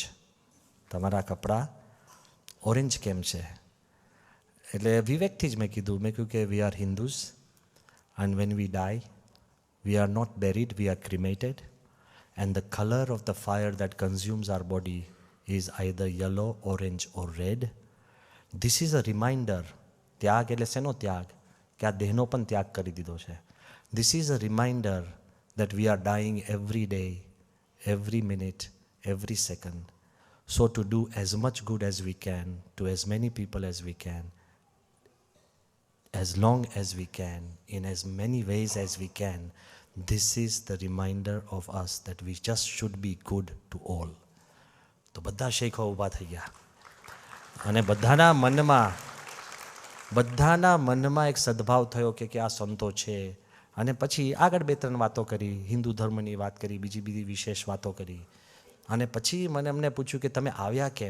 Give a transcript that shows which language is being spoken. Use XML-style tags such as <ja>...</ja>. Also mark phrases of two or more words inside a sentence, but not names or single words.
<gu>તમારા કપડાં ઓરેન્જ કેમ છે? એટલે વિવેકથી જ મેં કહ્યું કે</gu> <en>we are Hindus and when we die we are not buried, we are cremated, and the color of the fire that consumes our body is either yellow, orange or red. This is a reminder.</en> <gu>ત્યાગ એટલે શેનો ત્યાગ? કે આ દેહનો પણ ત્યાગ કરી દીધો છે.</gu> <en>This is a reminder that we are dying every day, every minute, every second. So to do as much good as we can, to as many people as we can, as long as we can, in as many ways as we can, this is the reminder of us that we just should be good to all.</en> <gu>તો બધા શેખો ઊભા થઈ ગયા અને બધાના મનમાં એક સદભાવ થયો કે આ સંતો છે. અને પછી આગળ 2-3 વાતો કરી, હિન્દુ ધર્મની વાત કરી, બીજી વિશેષ વાતો કરી. અને પછી મને એમને પૂછ્યું કે તમે આવ્યા કેમ?</gu>